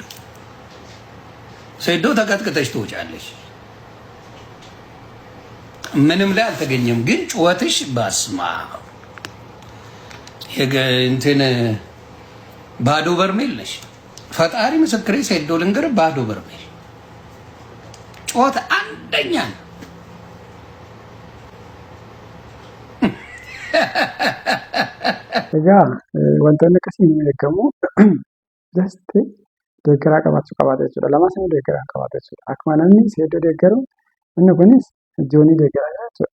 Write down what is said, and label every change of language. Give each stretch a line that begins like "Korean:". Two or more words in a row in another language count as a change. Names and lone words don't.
Amharic: ሴዶ ተቀጥቅጠሽ ትወጫለሽ። ምንም ላይ አልተገኘም። ግን ጩኸትሽ ባስማ እንትን ባዶ በርሜል ነሽ። ፈጣሪ ምስክሬ ሴዶ ልንገርህ፣ ባዶ በርሜል ጩኸት አንደኛ ነው።
Oromo: Egaa wantoonni akkasii ni eegamu. Just deeggaraa qabaachuu qabaata jechuudha. Lamas immoo deeggaraa qabaata jechuudha. Akkuma namni seeddoo deeggaru inni kunis joonii deeggaraa jira jechuudha.